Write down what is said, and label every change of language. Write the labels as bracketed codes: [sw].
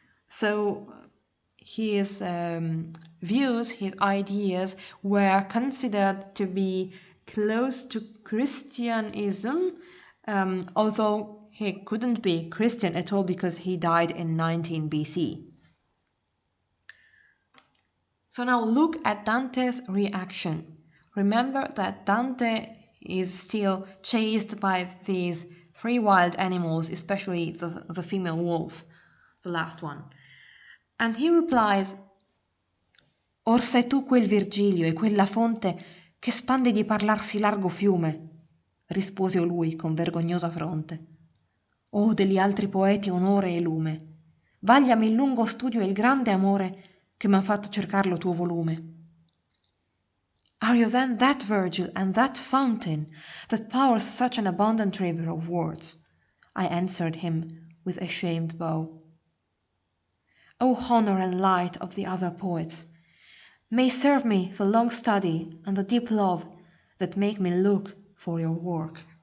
[en] So his views, his ideas were considered to be close to Christianism, although he couldn't be Christian at all because he died in 19 BC. So now look at Dante's reaction. Remember that Dante is still chased by these 3 wild animals, especially the female wolf, the last one. And he replies, [it] Or sei tu quel Virgilio e quella fonte che spandi di parlarsi largo fiume? Rispose lui con vergognosa fronte. O degli altri poeti onore e lume, vagliami il lungo studio e il grande amore che m'han fatto cercar lo tuo volume. [en] Are you then that Virgil and that fountain that powers such an abundant river of words? I answered him with a shamed bow. O honour and light of the other poets, may serve me the long study and the deep love that make me look for your work.